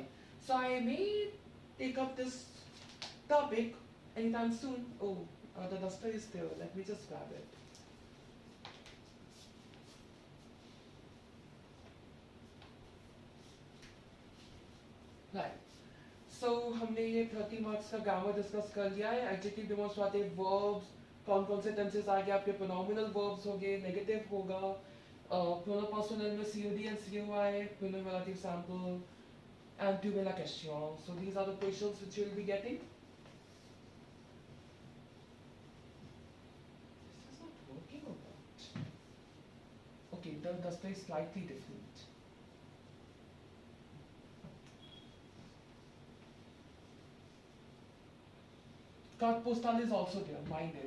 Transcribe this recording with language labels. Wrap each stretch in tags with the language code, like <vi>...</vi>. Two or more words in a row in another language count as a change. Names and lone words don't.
<en>So I may take up this topic anytime soon. Oh, the duster is there. Let me just grab it. Right.</en> <hi>So हमने ये 30 मार्क्स का</hi> <en>grammar discuss</en> <hi>कर लिया है.</hi> <en>adjective demonstrative verbs,</en> <hi>कौन-कौन से टेंसेस आ गए आपके,</hi> <en>pronominal verbs</en> <hi>हो गए, नेगेटिव होगा, प्रोनोपर्सनल में</hi> <en>COD and COI, pronominative sample and</en> <fr>tu la question.</fr> <en>So these are the questions which you will be getting. This is not working or what? Okay, the display is slightly different. Card postal is also there, mind it.</en>